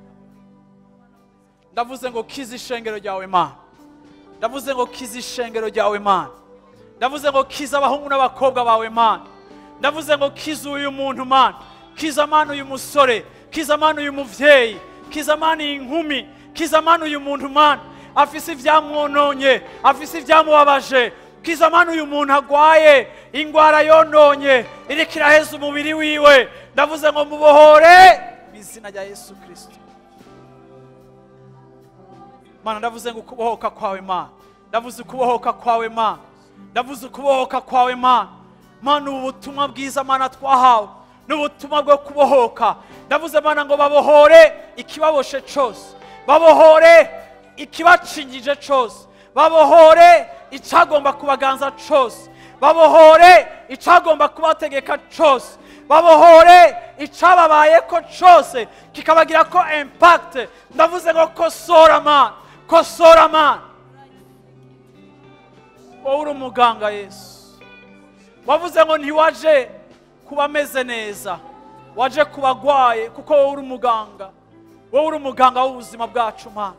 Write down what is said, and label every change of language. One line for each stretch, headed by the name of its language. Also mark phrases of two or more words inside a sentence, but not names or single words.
Rundi: Ndavuze ngo kiza ishengero ryawe Mana, ndavuze ngo kiza ishengero ryawe Mana, ndavuze ngo kiza abahungu n'abakobwa bawe Mana, ndavuze ngo kiza uyu muntu Mana, kiza Mana uyu musore, kiza Mana uyu muvyeyi, kiza Mana iyi nkumi, kiza Mana uyu muntu Mana afise ivyamwononye, afise ivyamubabaje, kiza Mana uyu muntu agwaye ingwara yononye iriko iraheza umubiri wiwe. Ndavuze ngo mubohore mu izina rya Yesu Kristo Mana. Ndavuze ngo ukubohoka kwawe Mana, ndavuze ukubohoka kwawe Mana, ndavuze ukubohoka kwawe Mana. Mana ubu butumwa bwiza Mana twahawe n'ubutumwa bwo kubohoka. Ndavuze Mana ngo babohore ikibaboshe cyose, babohore ikibacingije cyose, babohore icagomba kubaganza cose, babohore icagomba kubategeka cose, babohore icababayeko cose kikabagira ko impact. Ndavuze ngo kosora Mana, kosora Mana. Wowe uri umuganga Yesu, wavuze ngo ntiwaje kuba ameze neza, waje kubagwaye, kuko wowe uri umuganga, wowe uri umuganga w'ubuzima bwacu Mana.